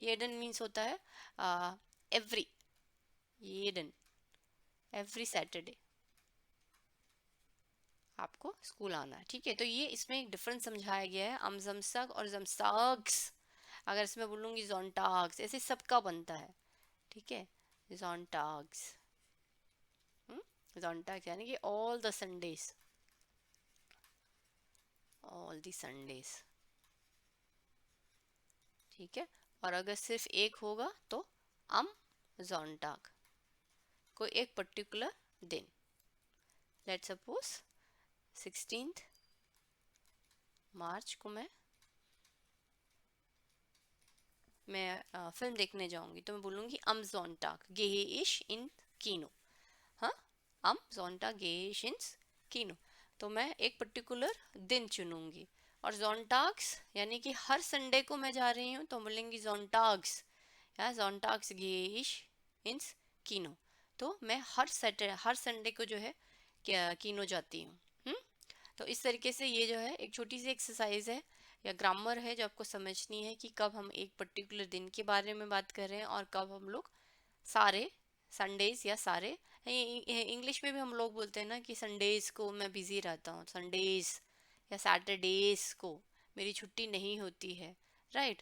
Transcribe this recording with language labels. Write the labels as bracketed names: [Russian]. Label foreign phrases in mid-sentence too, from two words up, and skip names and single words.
[Hindi] येडन मीन्स होता है एवरी, येडन [English] every Saturday [Hindi] आपको स्कूल आना है, ठीक है। तो ये इसमें एक डिफरेंस समझाया गया है, [German] am Samstag [Hindi] और जमस्ताग्स। अगर इसमें बोलूँगी जोंटाग्स, ऐसे सबका बनता है, ठीक है। जोंटाग्स, जोंटाग्स यानी कि [English] all the Sundays, all the Sundays, [Hindi] ठीक है। और अगर सिर्फ एक होगा तो [German] am Sonntag, [Hindi] कोई एक पर्टिकुलर दिन। [English] let suppose [Hindi] 16 मार्च को मैं फिल्म देखने जाऊंगी, तो मैं बोलूँगी [German] am Sonntag gehe ich in Kino. [Hindi] हाँ, [German] am Sonntag gehe ich ins Kino, [Hindi] तो मैं एक पर्टिकुलर दिन चुनूंगी। और जोंटाग्स यानी कि हर संडे को मैं जा रही हूँ, तो बोलेंगी जोंटाग्स, या [German] sonntags gehe ich ins Kino, [Hindi] तो मैं हर संडे को जो है क्या कीनो जाती हूँ। तो इस तरीके से ये जो है एक छोटी सी एक्सरसाइज है या ग्रामर है जो आपको समझनी है कि कब हम एक पर्टिकुलर दिन के बारे में बात कर रहे हैं और कब हम लोग सारे संडेज या सारे, इंग्लिश में भी हम लोग बोलते हैं ना कि संडेज को मैं बिजी रहता हूँ, संडेज या सैटरडेज को मेरी छुट्टी नहीं होती है, राइट।